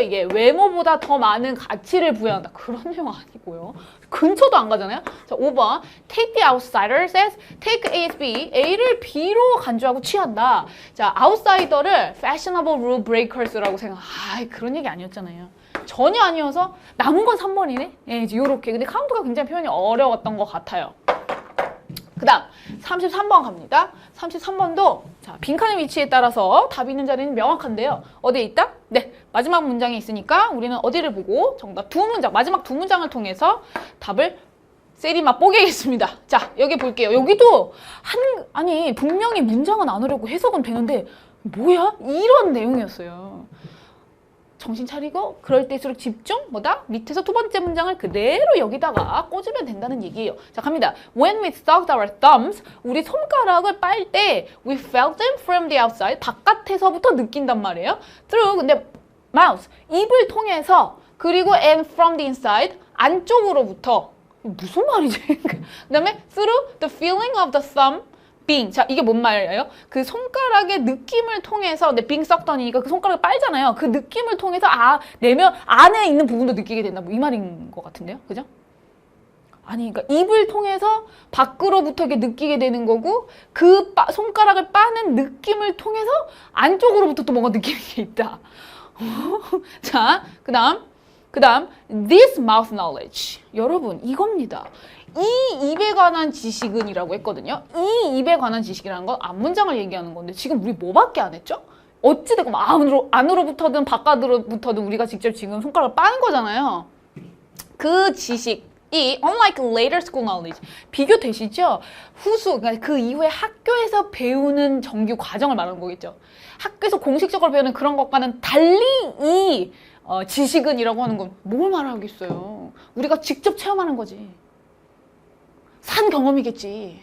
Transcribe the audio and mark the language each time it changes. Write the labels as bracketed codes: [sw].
[ko] 이게 외모보다 더 많은 가치를 부여한다. 그런 내용 아니고요. 근처도 안 가잖아요. 자, 5번. [en] Take the outsider says take A as B. [ko] A를 B로 간주하고 취한다. 자, outsider를 [en] fashionable rule breakers [ko] 라고 생각. 그런 얘기 아니었잖아요. 전혀 아니어서 남은 건 3번이네. 예, 이제 요렇게. 근데 카운트가 굉장히 표현이 어려웠던 것 같아요. 그 다음 33번 갑니다. 33번도 자, 빈칸의 위치에 따라서 답이 있는 자리는 명확한데요. 어디에 있다? 네, 마지막 문장에 있으니까 우리는 어디를 보고 정답 두 문장, 마지막 두 문장을 통해서 답을 세리맛 뽀개겠습니다. 자, 여기 볼게요. 여기도 아니 분명히 문장은 안 어렵고 해석은 되는데 뭐야? 이런 내용이었어요. 정신 차리고 그럴 때일수록 집중, 뭐다? 밑에서 두 번째 문장을 그대로 여기다가 꽂으면 된다는 얘기예요. 자, 갑니다. [en] When we stuck our thumbs, [ko] 우리 손가락을 빨 때 [en] we felt them from the outside, [ko] 바깥에서부터 느낀단 말이에요. [en] Through, [ko] 근데 [en] mouth, [ko] 입을 통해서, 그리고 [en] and from the inside, [ko] 안쪽으로부터. 무슨 말이지? 그 다음에 [en] through the feeling of the thumb, being. [ko] 자, 이게 뭔 말이에요? 그 손가락의 느낌을 통해서, 근데 being 썩더니까 그 손가락을 빨잖아요. 그 느낌을 통해서 내면 안에 있는 부분도 느끼게 된다. 뭐 이 말인 것 같은데요? 그죠? 아니, 그러니까 입을 통해서 밖으로부터 이렇게 느끼게 되는 거고, 그 손가락을 빠는 느낌을 통해서 안쪽으로부터 또 뭔가 느끼는 게 있다. 자, 그 다음, [en] this mouth knowledge. [ko] 여러분, 이겁니다. 이 입에 관한 지식은 이라고 했거든요. 이 입에 관한 지식이라는 건 앞문장을 얘기하는 건데 지금 우리 뭐밖에 안 했죠? 어찌됐건 안으로부터든 바깥으로부터든 우리가 직접 지금 손가락을 빠는 거잖아요. 그 지식이 [en] unlike later school knowledge. [ko] 비교되시죠? 그러니까 그 이후에 학교에서 배우는 정규 과정을 말하는 거겠죠. 학교에서 공식적으로 배우는 그런 것과는 달리 이 지식은이라고 하는 건 뭘 말하겠어요. 우리가 직접 체험하는 거지. 산 경험이겠지.